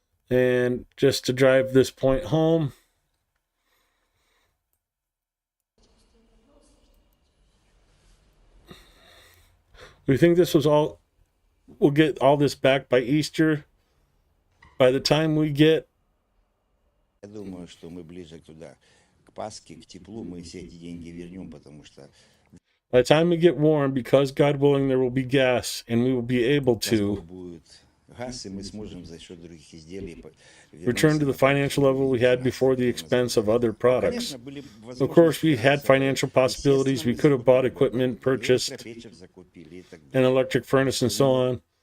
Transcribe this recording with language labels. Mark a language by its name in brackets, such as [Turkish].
[English] And just to drive this point home, we think this was all, we'll get all this back by Easter. By the time we get... [Russian] Я думаю, что мы ближе туда, к Пасхе, к теплу, мы все эти деньги вернем, потому что... [English] By the time we get warm, because God willing, there will be gas, and we will be able to return to the financial level we had before the expense of other products. Of course, we had financial possibilities. We could have bought equipment, purchased an electric furnace, and so on.